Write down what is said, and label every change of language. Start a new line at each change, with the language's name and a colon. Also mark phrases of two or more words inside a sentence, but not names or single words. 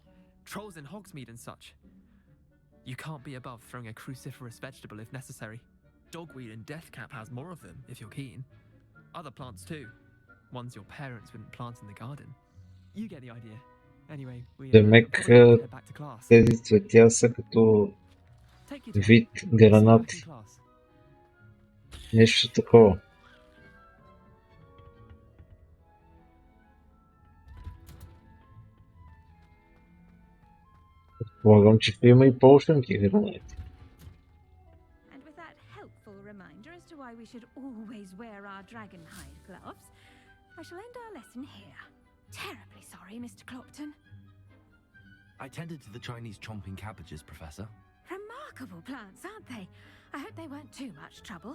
English: Trolls in Hogsmeade and such. You can't be above throwing a cruciferous vegetable if necessary. Dogweed and deathcap has more of them, if you're keen. Other plants too. Ones your parents wouldn't plant in the garden. You get the idea. Anyway, we
Bulgarian: Демек,
English: head back to class.
Bulgarian: тези цветя са като
English: Take your time.
Bulgarian: вид
English: See you back in
Bulgarian: гранати.
English: class.
Bulgarian: Нещо такова. Предполагам, че има и полшенки гранати.
English: And with that helpful reminder as to why we should always wear our dragon hide gloves, I shall end our lesson here. Terribly sorry, Mr. Clopton. I tended to the Chinese chomping cabbages, Professor. Remarkable plants, aren't they? I hope they weren't too much trouble.